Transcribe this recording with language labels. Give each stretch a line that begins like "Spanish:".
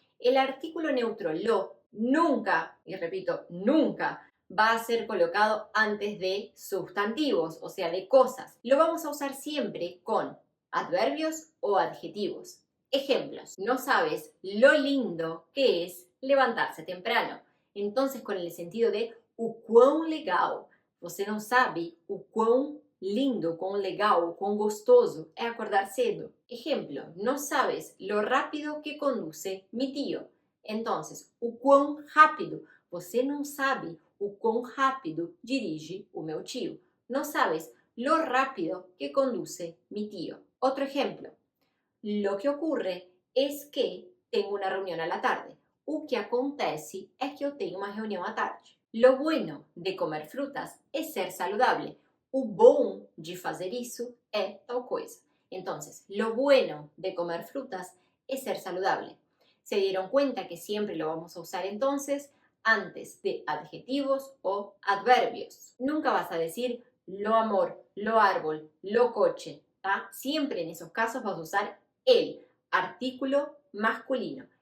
Spanish: El artículo neutro lo nunca, y repito, nunca va a ser colocado antes de sustantivos, o sea, de cosas. Lo vamos a usar siempre con adverbios o adjetivos. Ejemplos, no sabes lo lindo que es levantarse temprano. Entonces, con el sentido de
Portuguese: o quão legal, você não sabe o quão lindo, quão legal, quão gostoso é acordar cedo.
Spanish: Ejemplo, no sabes lo rápido que conduce mi tío.
Portuguese: Entonces, o quão rápido, você não sabe o quão rápido dirige o meu tio.
Spanish: No sabes lo rápido que conduce mi tío. Otro ejemplo, lo que ocurre es que tengo una reunión a la tarde.
Portuguese: O que acontece é que eu tenho uma reunião à tarde.
Spanish: Lo bueno de comer frutas es ser saludable.
Portuguese: O bom de fazer isso é tal coisa.
Spanish: Entonces, lo bueno de comer frutas es ser saludable. ¿Se dieron cuenta que siempre lo vamos a usar entonces antes de adjetivos o adverbios? Nunca vas a decir lo amor, lo árbol, lo coche. ¿tá? Siempre en esos casos vas a usar el artículo masculino.